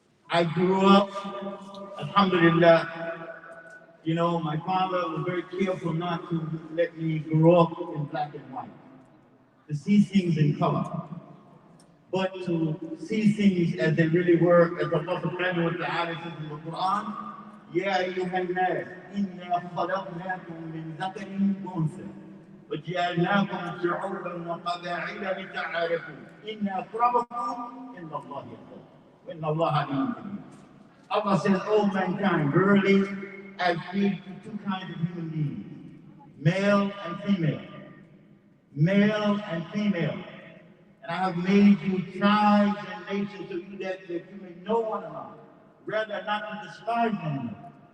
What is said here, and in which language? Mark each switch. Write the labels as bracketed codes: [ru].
[en] I grew up, alhamdulillah, you know, my father was very careful not to let me grow up in black and white, to see things in color, but to see things as they really were, as Allah subhanahu wa ta'ala says in the Quran, [ar] Ya ayyuhan nas, inna khalaqnakum min dhakarin wa untha. وجعلناكم شعوبا وقبائل لتعارفوا إن أكرمكم عند الله يتقون وإن الله عليم كبير. [en] Allah says, "Oh mankind, verily I created two kinds of human beings, male and female, male and female. And I have made you tribes and nations so that you may know one another, rather not to despise one another.